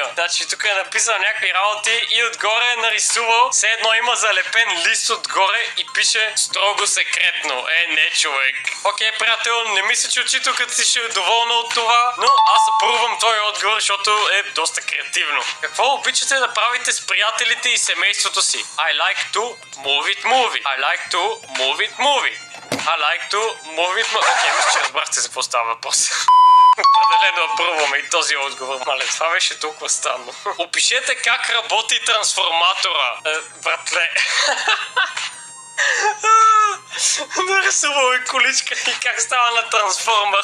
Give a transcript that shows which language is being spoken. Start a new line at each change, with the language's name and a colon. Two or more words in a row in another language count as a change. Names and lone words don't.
Bulgarian: Значи тук е написал някакви работи и отгоре е нарисувал. Все едно има залепен лист отгоре и пише строго секретно. Не, човек. Окей, приятел, не мисля, че учителката си ще е доволна от това, но аз съпробвам този отговор, защото е доста креативно. Какво обичате да правите с приятелите и семейството си?
English: I like to move it movie. I like to move it movie. I like to move it...
Bulgarian: Окей, мисля, че разбрахте за какво става въпрос. Определено апруваме и този отговор. Мале, това беше толкова странно. Опишете как работи трансформатора. Братле. Нарисувал и количка и как става на трансформер.